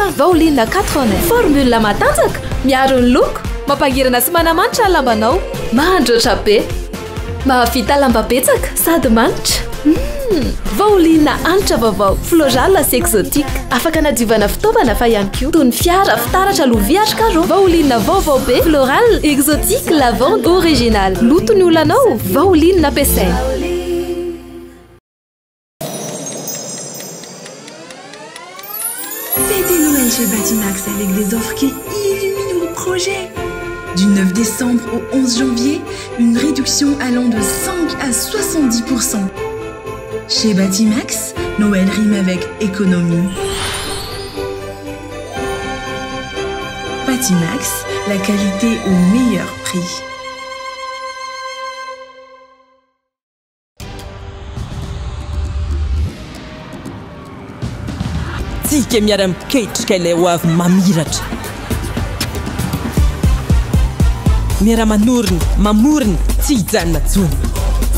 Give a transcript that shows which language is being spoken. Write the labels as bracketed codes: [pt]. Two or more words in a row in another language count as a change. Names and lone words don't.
[mg] Pauline 80 formule matanjaka miaro ny loko mampangirana sy manamanitra ny lambanao mandroatra be mahavita lamba betsaka sady manitra. Pauline hanitra vaovao floral sy exotique afaka nadiovana fitaovana fa ihany koa toy ny fiara fitaratra lovia karo. Pauline vaovao be [fr] floral exotique lavande original [mg] loto ny olanao Pauline ampiasaina. [fr] Fêtez Noël chez Batimax avec des offres qui illuminent vos projets. Du 9 décembre au 11 janvier, une réduction allant de 5 à 70%. Chez Batimax, Noël rime avec économie. Batimax, la qualité au meilleur prix. [mg] Tsika miara-miketrika ilay ho avy mamiratra. Miara-manorina, mamorina, tsy hijanona tsony.